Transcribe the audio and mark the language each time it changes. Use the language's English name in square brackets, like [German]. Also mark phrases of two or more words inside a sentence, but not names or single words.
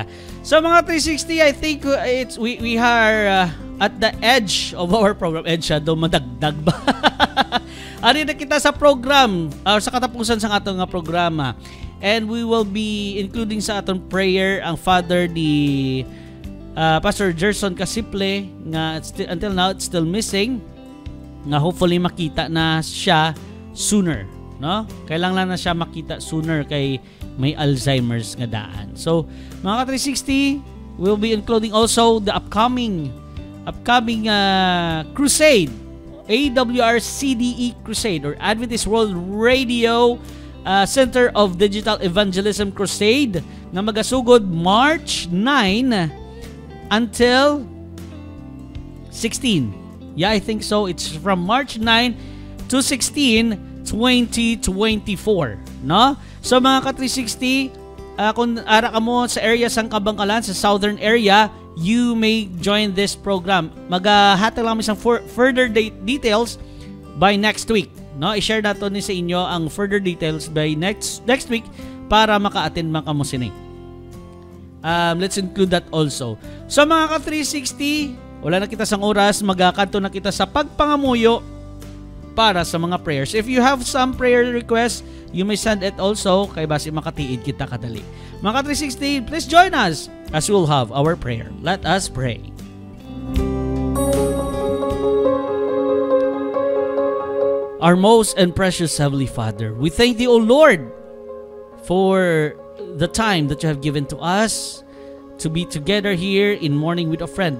[Hiligaynon] So mga 360, [English] I think we are at the edge of our program. [Hiligaynon] Edge do madagdag ba? Ari na kita sa program or sa katapusan sa atong nga programa. [English] And we will be including [Hiligaynon] sa atong [English] prayer ang Father ni Pastor Gerson Casiple nga until now it's still missing. [Hiligaynon] Nga hopefully makita na siya sooner. No? Kailangan na siya makita sooner kay may Alzheimer's nga daan. So, mga ka-360, [English] we'll be including also the upcoming crusade, AWR CDE Crusade or Adventist World Radio Center of Digital Evangelism Crusade [Hiligaynon] nga magasugod [English] March 9 until 16. Yeah, I think so. It's from March 9 to 16 2024, no? [Hiligaynon] So mga ka-360, kung ara ka mo sa area sang Kabangkalan, sa southern area, [English] you may join this program. [Hiligaynon] Maghahatag lang isang [English] further details by next week, [Hiligaynon] no? I-share nato ni sa inyo ang [English] further details by next week [Hiligaynon] para maka-attend man kamo sini. [English] Let's include that also. [Hiligaynon] So mga ka-360, wala na kita sang oras, magakadto na kita sa pagpangamuyo para sa mga prayers. [English] If you have some prayer requests, you may send it also [Hiligaynon] kay basi makatiid kita kadali. Mga 360, [English] please join us as we'll have our prayer. Let us pray. Our most and precious Heavenly Father, we thank Thee, O Lord, for the time that You have given to us to be together here in Morning with a Friend.